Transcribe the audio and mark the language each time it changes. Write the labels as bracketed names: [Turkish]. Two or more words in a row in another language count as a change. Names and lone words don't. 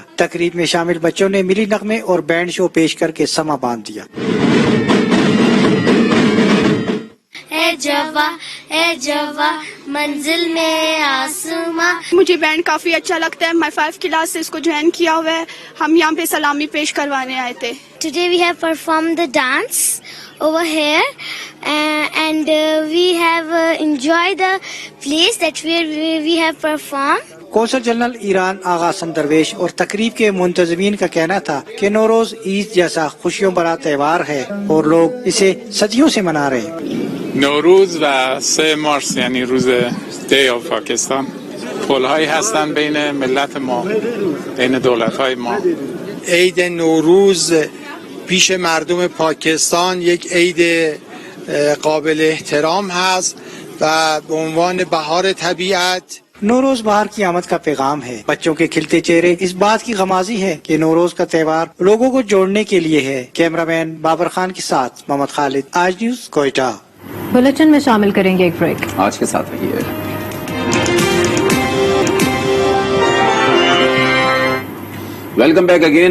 [Urdu] تقریب میں شامل بچوں نے ملی نغمے اور [English] band show [Urdu] پیش کرکے سماں باندھ دیا. اے جواں منزل میں آسماں. مجھے بینڈ کافی اچھا لگتا ہے۔ میں 5 کلاس سے اسکو جوائن کیا ہوا ہے. ہم یہاں پے سلامی پیش کروانے آئے تھے. [English] Today we have performed the dance over here and we have enjoyed the place that we have performed. consul general [Urdu] ایران آغا درویش اور تقریب کے منتظمین کا کہنا تھا کہ نوروز عید جیسا خوشیوں بھرا تہوار ہے اور لوگ اسے صدیوں سے منا رہے ہیں. [Persian] نوروز و 3 مارس یعنی روز [English] day of [Persian] پاکستان پل‌هایی هستن بین ملت ما، بین دولت‌های ما. عید نوروز پیش مردم پاکستان یک عید قابل احترام هست و به عنوان بهار طبیعت [Urdu] نوروز بہار کی آمد کا پیغام ہے۔ بچوں کے کھلتے چہرے اس بات کی غمازی ہے کہ نوروز کا تہوار لوگوں کو جوڑنے کے لیے ہے. کیمرامین بابر خان کے ساتھ محمد خالد، آج نیوز کوئٹہ. بلیٹن میں شامل کریں گے ایک بریک. آج کے ساتھ رہیے. [English] welcome back again.